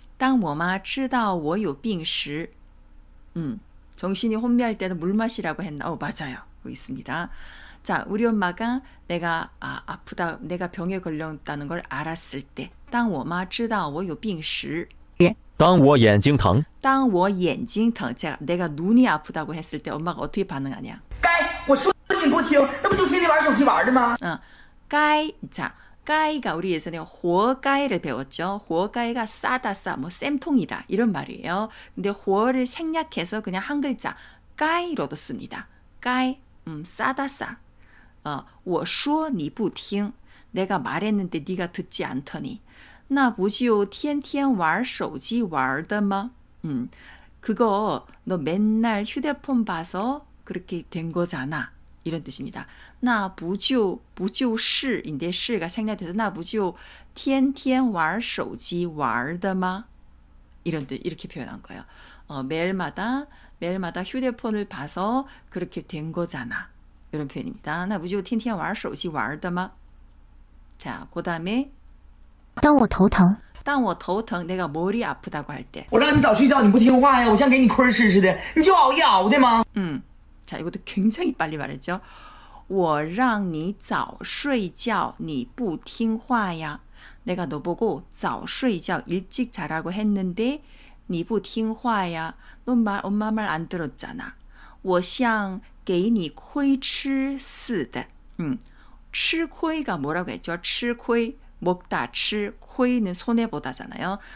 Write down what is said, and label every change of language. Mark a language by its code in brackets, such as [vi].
[zh] 当我妈知道我有病时, [ko] 정신이 혼미할 때는 물 마시라고 했나? 맞아요. 여기 있습니다. 자, 우리 엄마가 내가 아프다, 내가 병에 걸렸다는 걸 알았을 때, [zh] 当我妈知道我有病时, 当我眼睛疼，当我眼睛疼, [ko] 내가 눈이 아프다고 했을 때 엄마가 어떻게 반응하냐? [zh] 该我说你不听，那不就天天玩手机玩的吗？ [ko] 자, 까이가 우리 예전에 호어까이를 배웠죠. 호어까이가 싸다 싸, 뭐 쌤통이다 이런 말이에요. 근데 호어를 생략해서 그냥 한 글자 까이로도 씁니다. 까이, 싸다 싸. [zh] 我说你不听, [ko] 내가 말했는데 네가 듣지 않더니. [zh] 那不就天天玩手机玩的吗? [ko] 그거 너 맨날 휴대폰 봐서 그렇게 된 거잖아. 이런 뜻입니다. [zh] 那不就是인데 [ko] 是가 생략돼서 [zh] 那不就天天玩手机玩的吗? [ko] 이런 뜻 이렇게 표현한 거예요. 매일마다 휴대폰을 봐서 그렇게 된 거잖아. 이런 표현입니다. [zh] 那不就天天玩手机玩的吗? [ko] 자, 그다음에 [zh] 当我头疼，当我头疼, [ko] 내가 머리 아프다고 할 때. [zh] 我让你早睡觉，你不听话呀！我像给你亏吃似的，你就熬夜熬的吗？ [ko] 자, 이것도 굉장히 빨리 말했죠. [zh] 我让你早睡觉,你不听话呀. [ko] 내가 너 보고 早睡觉, 일찍 자라고 했는데 [zh] 你不听话呀. [ko] 너 엄마 말 안 들었잖아. [zh] 我像给你亏吃似的. [ko] 吃亏가 뭐라고 했죠? 吃亏, 먹다, 吃, 亏는 손해보다잖아요.